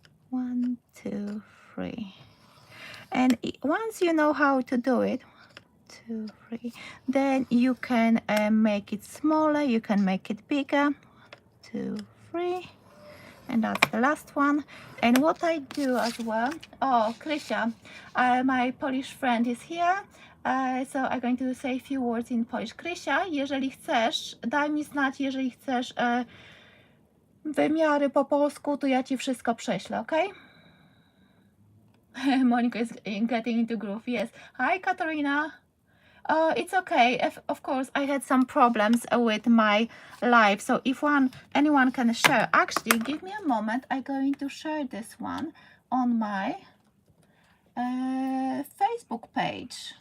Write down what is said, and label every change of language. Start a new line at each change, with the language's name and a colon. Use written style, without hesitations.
English: 1, 2, 3. And once you know how to do it, 1, 2, 3, then you can make it smaller, you can make it bigger. 1, 2, 3. And that's the last one. And what I do as well, oh, Krysia, my Polish friend is here. So I'm going to say a few words in Polish.
Polish: Krysia, jeżeli chcesz, daj mi znać, jeżeli chcesz wymiary po polsku, to ja ci wszystko prześlę, ok?
English: Monica is getting into groove, yes. Hi, Katarina. It's okay. Of course, I had some problems with my live. So if anyone can share, actually, give me a moment. I'm going to share this one on my Facebook page.